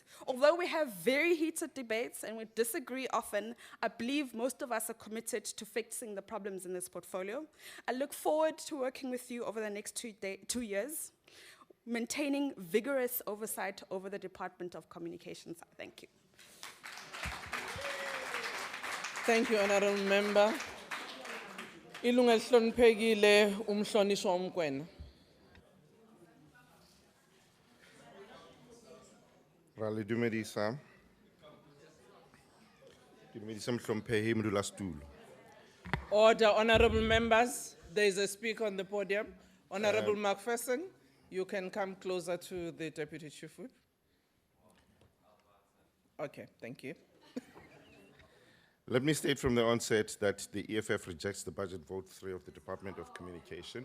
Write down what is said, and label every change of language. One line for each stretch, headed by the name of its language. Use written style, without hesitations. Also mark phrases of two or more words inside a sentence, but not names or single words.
English: Although we have very heated debates and we disagree often, I believe most of us are committed to fixing the problems in this portfolio. I look forward to working with you over the next 2 years, maintaining vigorous oversight over the Department of Communications. Thank you. Thank you, Honorable Member.
Zulu: Ilunga elihloniphekile umhlonishwa uMkwena.
Southern Sotho: Ra le dumedisa. Ke dumedisa mohlomphehi modulasetulo.
English: Order, honorable members, there is a speaker on the podium. Honorable Macpherson, you can come closer to the Deputy Chief Whip. Okay, thank you. Let me state from the onset that the EFF rejects the budget vote 3 of the Department of Communication.